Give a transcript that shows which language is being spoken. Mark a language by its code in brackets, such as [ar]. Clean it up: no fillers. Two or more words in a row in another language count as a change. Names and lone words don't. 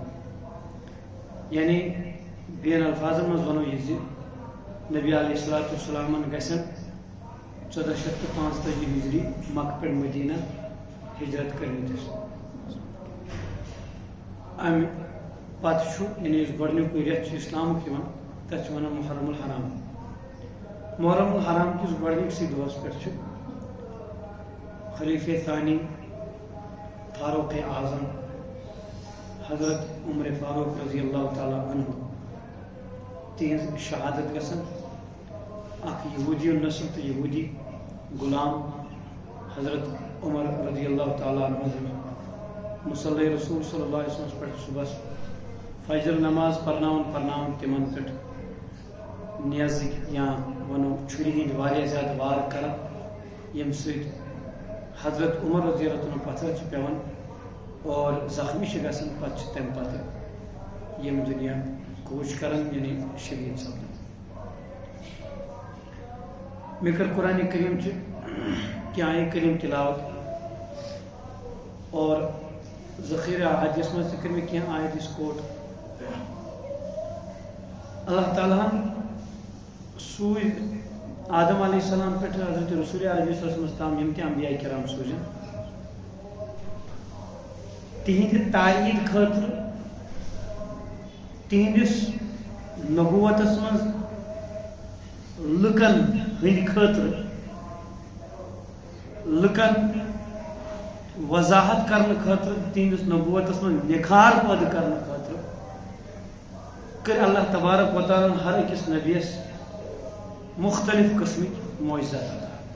[ks] یعنی بین الفاظن منٛز ونو یہِ زِ نبی [ar] علیہ الصلوۃ والسلامن [ks] گژھن 1445 ہجری مکہ پٮ۪ٹھ مدینہ ہجرت کٔرمٕتِس. امہِ پتہٕ چھُ یعنی یُس گۄڈنیُکُے رٮ۪تھ چھُ اسلامُک یِوان تتھ چھِ ونان محرم الحرام. محرم الحرام کِس گۄڈنِکسٕے دۄہس پٮ۪ٹھ چھُ خلیفہ ثانی فاروق اعظم حضرت عمر فاروق [ar] رضی اللہ تعالیٰ عنہ [ks] تہذ شہادت گژھان. اخ یہودی النسل تو یہودی غلام حضرت عمر [ar] رضی اللہ تعالیٰ عنہ [ks] مصلی رسول [ar] صلی اللہ علیہ وسلم [ks] پہ صبح فجر نماز پرناون تمن پہ نیزک یا ونو چھری ہند واریاہ زیادہ وار کران یم سۭتۍ حضرت عمر [ar] رضی اللہ عنہ [ks] پتھر چھ پیوان اور زخمی چھ گژھان. پتہٕ تمہ پتہٕ یم دنیا کوچ کران یعنی شہید سپدان. مےٚ کٔر قرآن کریم چہ کینٛہہ آیہِ کریم تلاوت اور ذخیرہ احادیث منٛز تہِ کٔر مےٚ کینٛہہ آیت أسۍ کوٹ. اللہ تعالیٰ ہن سوٗزۍ آدم [ar] علیہ السلام [ks] پٮ۪ٹھ حضرت رسول عربی [ar] صلی اللہ علیہ وسلم [ks] تام یم تہِ انبیاء کرام سوٗزن تہنٛدِ تایید خٲطرٕ تہنٛدِس نبوتس منٛز لُکن ہٕنٛدِ خٲطرٕ لُکن وضاحت کرنہٕ خٲطرٕ تہنٛدِس نبوتس منٛز نِکھار پٲدٕ کرنہٕ خٲطرٕ کٔرۍ [ar] اللہ تبارک و تعالیٰ [ks] ہر أکِس نبیَس مختلف قسمٕکۍ معجزات عطا.